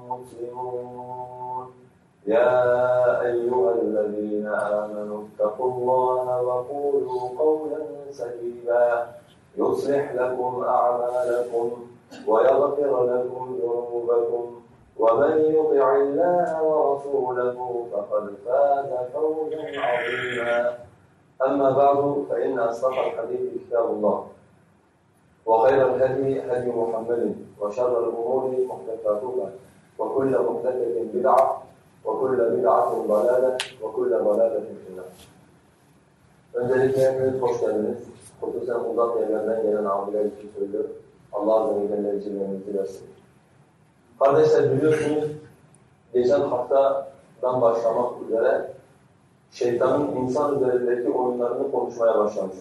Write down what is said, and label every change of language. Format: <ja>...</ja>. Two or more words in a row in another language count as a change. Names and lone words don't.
<ar>مسلمون يا أيها الذين آمنوا اتقوا الله وقولوا قولا سديدا يصلح لكم أعمالكم ويغفر لكم ذنوبكم ومن يطع الله ورسوله فقد فاز فوزا عظيما أما بعد فإن أصدق الحديث كتاب الله وخير الهدي هدي محمد وشر الأمور محدثاتها وكل محدثة بدعة وكل بدعة ضلالة وكل ضلالة في النار.</ar> <tr>Öncelikle hepiniz hoş geldiniz. Hususen uzak yerlerden gelen abiler için söylüyorum. Allah Azze ve Celle icillerinizi versin. Kardeşler biliyorsunuz, geçen haftadan başlamak üzere şeytanın insan üzerindeki oyunlarını konuşmaya başlamıştık.</tr>